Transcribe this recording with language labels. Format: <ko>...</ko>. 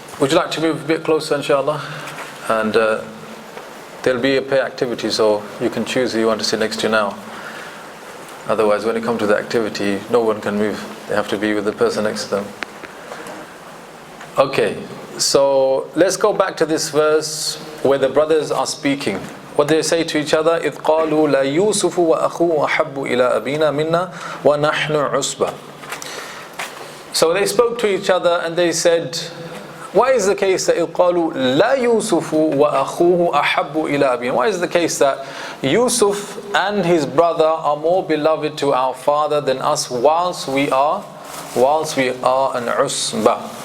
<en>Would you like to move a bit closer, inshallah? And there'll be a pair activity, so you can choose who you want to sit next to now. Otherwise, when it comes to the activity, no one can move. They have to be with the person next to them. Okay, so let's go back to this verse where the brothers are speaking. What they say to each other,</en> <ar>إِذْ قَالُوا لَيُوسُفُ وَأَخُوهُ أَحَبُّ إِلَىٰ أَبِينَا مِنَّا وَنَحْنُ عُصْبَةٌ.</ar> <en>So they spoke to each other and they said, why is the case that</en> <ar>إِذْ قَالُوا لَا يُوسُفُ وَأَخُوهُ أَحَبُّ إِلَىٰ أَبِينَا?</ar> <en>Why is the case that Yusuf and his brother are more beloved to our father than us whilst we are an usba?</en>